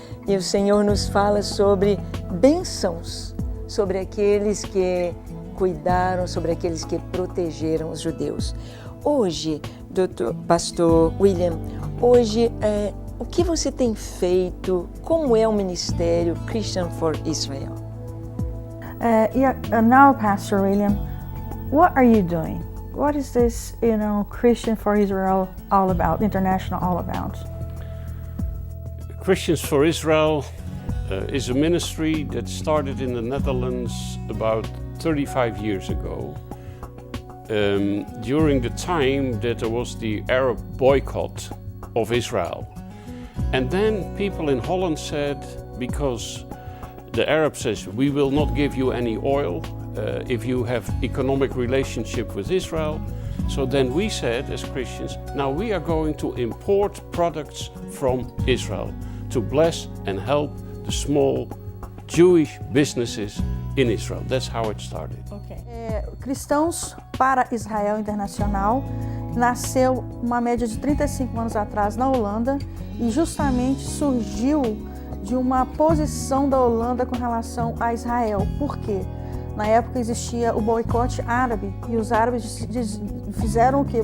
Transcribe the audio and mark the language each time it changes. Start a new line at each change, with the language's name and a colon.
Portuguese: E o Senhor nos fala sobre bênçãos, sobre aqueles que cuidaram, sobre aqueles que protegeram os judeus. Hoje, Pastor William, hoje o que você tem feito? Como é o ministério Christian for Israel?
English: Now, Pastor William, what are you doing? What is this, Christian for Israel all about, international all about? Christians for Israel is a ministry that started in the Netherlands about 35 years ago, during the time that there was the Arab boycott of Israel. And then people in Holland said, because the Arab says, we will not give you any oil if you have economic relationship with Israel. So then we said as Christians, now we are going to import products from Israel to bless and help the small Jewish businesses in Israel. That's how it started. Okay.
Portuguese: Cristãos para Israel Internacional nasceu uma média de 35 anos atrás na Holanda e justamente surgiu de uma posição da Holanda com relação a Israel. Por quê? Na época existia o boicote árabe e os árabes fizeram o quê?